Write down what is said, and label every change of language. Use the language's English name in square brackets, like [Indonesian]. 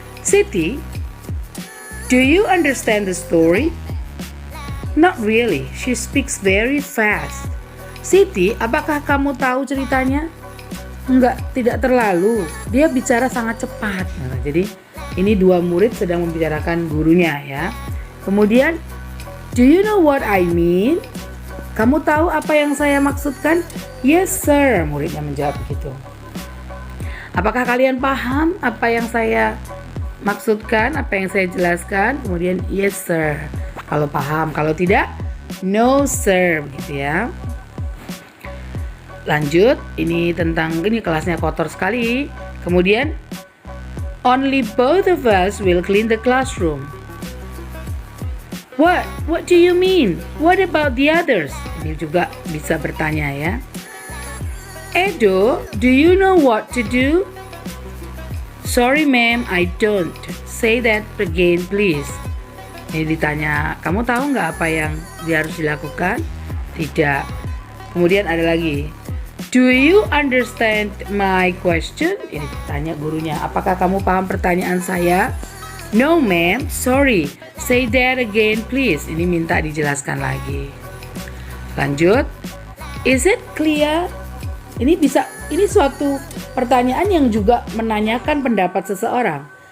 [English] Siti, do you understand the story? Not really. She speaks very fast. [Indonesian] Siti, apakah kamu tahu ceritanya? Enggak, tidak terlalu. Dia bicara sangat cepat. Nah, jadi ini dua murid sedang membicarakan gurunya ya. [English] Kemudian, do you know what I mean? [Indonesian] Kamu tahu apa yang saya maksudkan? Yes sir, muridnya menjawab begitu. Apakah kalian paham apa yang saya maksudkan, apa yang saya jelaskan? Kemudian yes sir, kalau paham. Kalau tidak, no sir, begitu ya. Lanjut, ini tentang, ini kelasnya kotor sekali. [English] Kemudian, only both of us will clean the classroom. What do you mean? What about the others? [Indonesian] Ini juga bisa bertanya ya. [English] Edo, do you know what to do? Sorry ma'am, I don't. Say that again please. [Indonesian] Ini ditanya, kamu tahu nggak apa yang dia harus dilakukan? Tidak. Kemudian ada lagi. [English] Do you understand my question? [Indonesian] Ini ditanya gurunya, apakah kamu paham pertanyaan saya? [English] No ma'am, sorry. Say that again please. [Indonesian] Ini minta dijelaskan lagi. Lanjut. [English] Is it clear? [Indonesian] Ini suatu pertanyaan yang juga menanyakan pendapat seseorang.